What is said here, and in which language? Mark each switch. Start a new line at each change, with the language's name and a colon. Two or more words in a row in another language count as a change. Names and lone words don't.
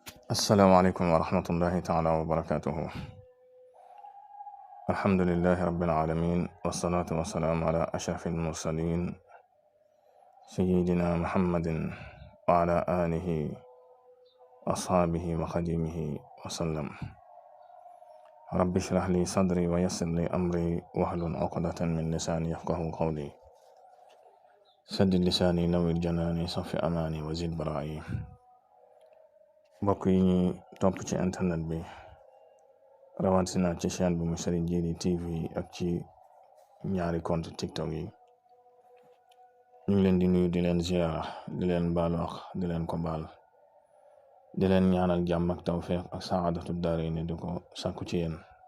Arabic: السلام عليكم ورحمة الله تعالى وبركاته. الحمد لله رب العالمين، والصلاة والسلام على أشرف المرسلين سيدنا محمد وعلى آله أصحابه وخديمه وسلم. رب اشرح لي صدري ويسر لي أمري واحلل عقدة من لساني يفقه قولي. سدد لساني نوّر جناني صف أماني وزد برائي.
Wolof: mbokk yi ñuy topp ci internet bi rawatina ci chaîne bi mu Serigne Djily TV ak ci ñaari compte TikTok yi, ñu ngi leen di nuyu, di leen ziyaara, di leen baalu ak di leen ko baal, di leen ñaanal jàmm ak tawfeex ak
Arabic: سعادة الدارين
Wolof: di ko sàkku ci yéen,